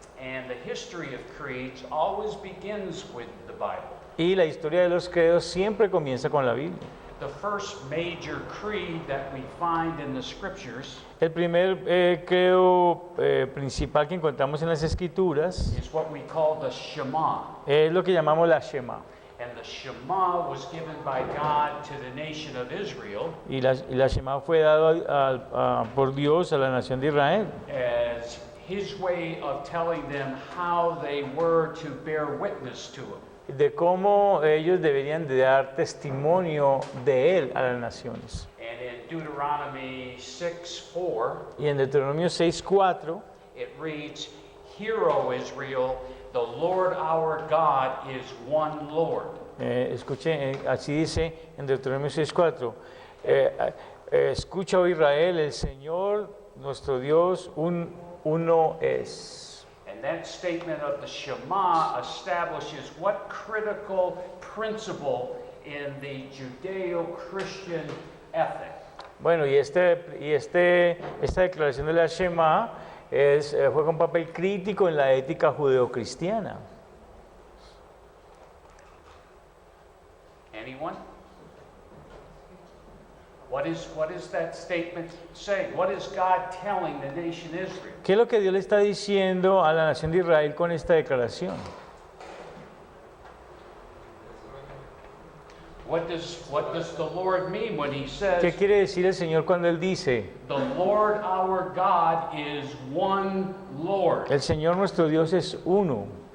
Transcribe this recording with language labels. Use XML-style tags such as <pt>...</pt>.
<en>And the history of creeds always begins with the Bible.</en> <es>Y la historia de los credos siempre comienza con la Biblia.</es> <en>the first major creed that we find in the scriptures</en> <es>El primer credo principal que encontramos en las Escrituras</es> <en>is what we call the Shema.</en> <es>es lo que llamamos la Shema.</es> <en>And the Shema was given by God to the nation of Israel</en> <es>Y la Shema fue dado por Dios a la nación de Israel</es> <en>as his way of telling them how they were to bear witness to him.</en> <es>de cómo ellos deberían de dar testimonio de Él a las naciones.</es> <en>And in Deuteronomy 6:4,</en> <es>Y en Deuteronomio 6:4</es> <en>it reads, "Hear, O Israel, the Lord our God is one Lord."</en> <es>escuche, así dice en Deuteronomio 6:4, escucha, oh Israel, el Señor, nuestro Dios, uno es.</es> <en>And that statement of the Shema establishes what critical principle in the Judeo-Christian ethic.</en> <es>Bueno, y esta declaración de la Shema juega un papel crítico en la ética judeocristiana.</es> <en>Anyone? What is that statement saying? What is God telling the nation Israel?</en> <es>¿Qué es lo que Dios le está diciendo a la nación de Israel con esta declaración?</es> <en>What does the Lord mean when he says,</en> <es>¿Qué quiere decir el Señor cuando Él dice,</es> <en>"The Lord our God is one Lord"?</en> <es>el Señor nuestro Dios es uno?</es>